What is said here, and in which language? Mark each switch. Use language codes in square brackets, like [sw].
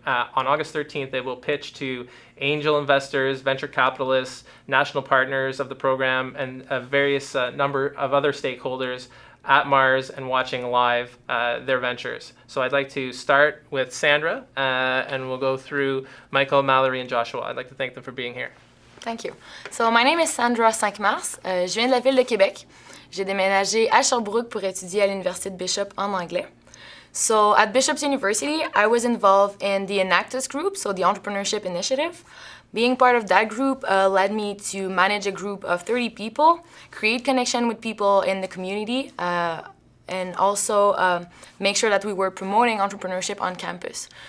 [en] On August 13th, they will pitch to angel investors, venture capitalists, national partners of the program, and a various number of other stakeholders at Mars and watching live their ventures. So I'd like to start with Sandra, and we'll go through Michael, Mallory, and Joshua. I'd like to thank them for being here. Thank you. So my name is Sandra 5 Mars. [fr] Je viens de la ville de Québec. J'ai déménagé à Sherbrooke pour étudier à l'Université de Bishop en anglais. [en] So at Bishop's University, I was involved in the Enactus group, so the Entrepreneurship initiative. Being part of that group led me to manage a group of 30 people, create connection with people in the community, and also make sure that we were promoting entrepreneurship on campus.